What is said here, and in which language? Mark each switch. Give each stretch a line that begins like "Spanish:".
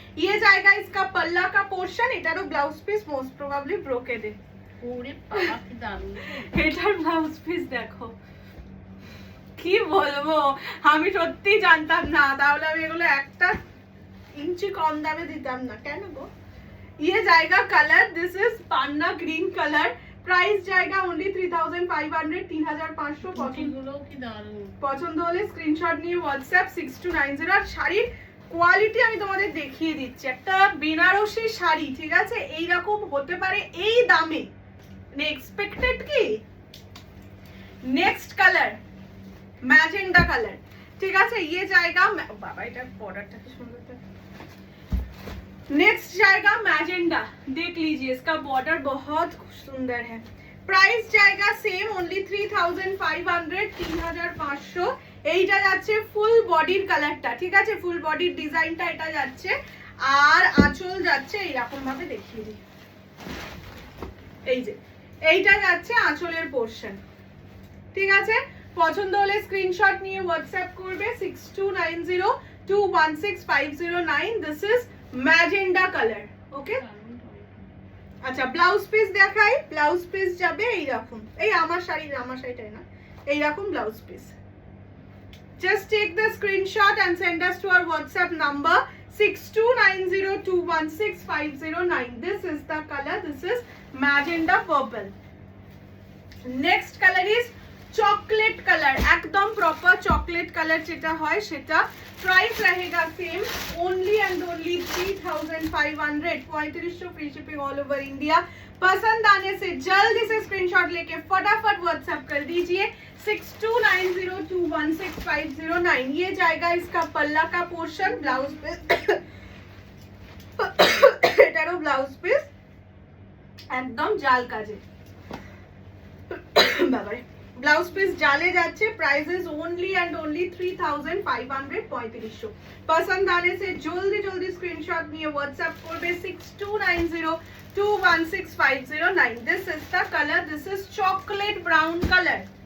Hindi: ये जाएगा इसका पल्ला का पोर्शन,
Bangla: এটারও ব্লাউজ পিস মোস্ট প্রবাবলি ব্রোকেডে। ওরে বাবা কি দারুণ, এটার ব্লাউজ পিস দেখো, কি বলবো, আমি সত্যি জানতাম না, তাহলে আমি এগুলো একটা ইঞ্চি কম দামে দিতাম না কেন গো।
Hindi: ये जाएगा colour,
English: this is panna green colour,
Hindi: price जाएगा ओनली 3500, 3500।
Bangla: গুলো কি দারুণ। পছন্দ হলে স্ক্রিনশট নিয়ে হোয়াটসঅ্যাপ 6290। আর শাড়ির কোয়ালিটি আমি তোমাদের দেখিয়ে দিচ্ছি, একটা বেনারসি শাড়ি ঠিক আছে এইরকম হতে পারে এই দামে, এক্সপেক্টেড কি?
Hindi: नेक्स्ट कलर मैजेंडा कलर, ठीक है ये जाएगा बाबा
Bangla: এটা বর্ডারটা কি সুন্দর
Hindi: था। नेक्स्ट जाएगा मैजेंडा, देख लीजिए इसका बॉर्डर बहुत सुंदर है। प्राइस जाएगा सेम ओनली 3500 3500।
Bangla: এইটা যাচ্ছে ফুল বডির কালারটা, ঠিক আছে ফুল বডির ডিজাইনটা এটা যাচ্ছে, আর আঁচল যাচ্ছে এইরকম ভাবে দেখিয়ে দিই, এই যে এইটা যাচ্ছে আঁচলের পোরশন, ঠিক আছে। পছন্দ হলে স্ক্রিনশট নিয়ে হোয়াটসঅ্যাপ করবে 6290216509।
English: This is magenta colour, okay.
Bangla: আচ্ছা ব্লাউজ পিস দেখাই, ব্লাউজ পিস যাবে এইরকম, এই আমার শাড়িটাই না, এইরকম blouse piece.
English: Just take the screenshot and send us to our WhatsApp number 6290216509. This is the color, this is magenta purple. Next color is chocolate color, एकदम proper chocolate color
Bangla: যেটা হয় সেটা।
Hindi: प्राइस रहेगा same only and only 3500, 3500 free shipping all over India. पसंद आने से जल्दी से स्क्रीनशॉट लेके फटाफट व्हाट्सएप कर दीजिए 6290216509। ये जाएगा इसका पल्ला का पोर्शन, ब्लाउज पीस
Bangla: এটারও ব্লাউজ পিস একদম জাল কাজে, বাবারে ব্লাউজ পিস জালে যাচ্ছে।
English: Price is only and only 3500, 3500।
Hindi: पसंद आने से जल्दी जल्दी स्क्रीनशॉट নিয়ে व्हाट्सएप করবে 6290216509।
English: This is the colour, this is chocolate brown colour.